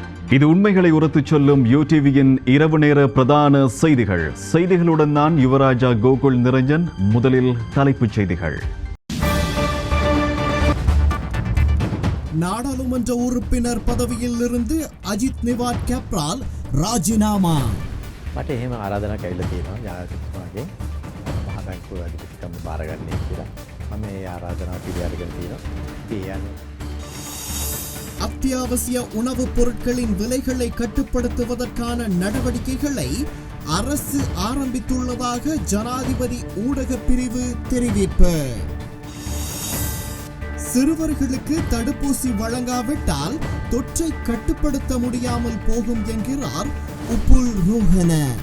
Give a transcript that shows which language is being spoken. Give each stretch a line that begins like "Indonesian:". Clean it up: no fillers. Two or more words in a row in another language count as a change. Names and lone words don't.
Tamil: இது உண்மைகளை உரத்துச் சொல்லும் யூடிவியின் இரவு நேர பிரதான செய்திகளுடன் நான் யுவராஜா கோகுல் நிரஞ்சன். முதலில் தலைப்புச் செய்திகள். நாடாளுமன்ற உறுப்பினர் பதவியில் இருந்து அஜித் நிவாட் கேப்ரால் ராஜினாமா.
Sinhala: මට එහෙම ආරාධනා කැවිලා තියෙනවා ජනාධිපතිතුමාගේ මහ බැංකුව අධිපතිකම බාරගන්නේ කියලා. මම මේ ආරාධනාව පිළිඅරගෙන තියෙනවා.
Tamil: அத்தியாவசிய உணவுப் பொருட்களின் விலைகளை கட்டுப்படுத்துவதற்கான நடவடிக்கைகளை அரசு ஆரம்பித்துள்ளதாக ஜனாதிபதி ஊடக பிரிவு தெரிவிப்பு. சிறுவர்களுக்கு தடுப்பூசி வழங்காவிட்டால் தொற்றை கட்டுப்படுத்த முடியாமல் போகும் என்கிறார் உப்புல் ரோஹன.